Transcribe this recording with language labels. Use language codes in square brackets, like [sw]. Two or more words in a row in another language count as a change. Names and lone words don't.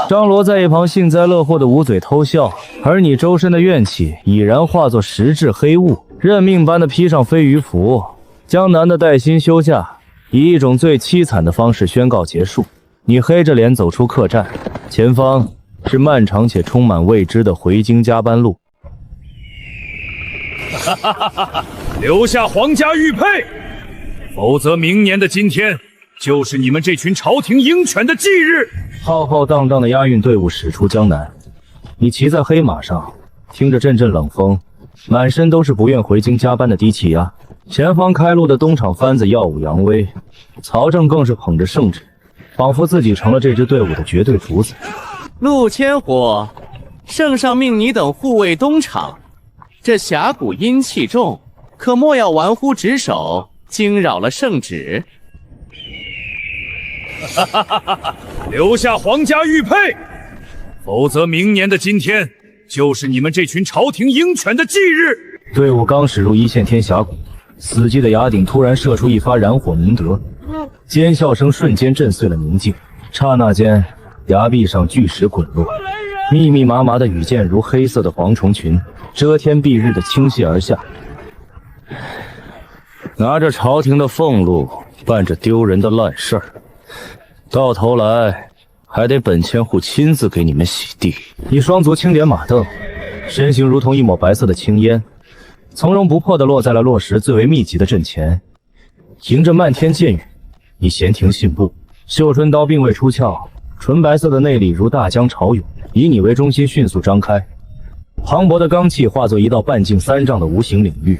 [zh] 張羅在一旁幸災樂禍的捂嘴偷笑，而你周身的怨氣已然化作實質黑霧，認命般的披上飛魚服。江南的帶薪休假以一種最淒慘的方式宣告結束。你黑着臉走出客棧，前方是漫長且充滿未知的回京加班路。哈哈哈哈！留下皇家玉佩，否則明年的今天就是你们这群朝廷鹰犬的忌日。浩浩荡荡的押运隊伍驶出江南，你骑在黑馬上，聽着陣陣冷風，滿身都是不願回京加班的低氣壓。前方開路的東廠番子耀武揚威，曹正更是捧着聖旨，仿佛自己成了這支隊伍的絕對主宰。陸千虎，聖上命你等護衛東廠，這峽谷陰氣重，可莫要玩忽職守，驚擾了聖旨。哈哈哈哈！留下皇家玉佩，否則明年的今天就是你们这群朝廷鹰犬的忌日。队伍剛駛入一線天峽谷，死寂的崖頂突然射出一發燃火明德， 尖笑聲瞬間震碎了寧靜，剎那間，崖壁上巨石滾落，密密麻麻的羽箭如黑色的蝗蟲群，遮天蔽日的倾泻而下。拿着朝廷的俸禄，办着丢人的爛事兒，到頭來還得本千戶親自給你們洗地。你雙足輕點馬鐙，身形如同一抹白色的青煙，從容不迫地落在了落石最為密集的陣前，迎着漫天箭雨，你闲庭信步，绣春刀并未出鞘，纯白色的内力如大江潮湧，以你為中心迅速張開，磅礴的罡氣化作一道半徑3丈的無形領域。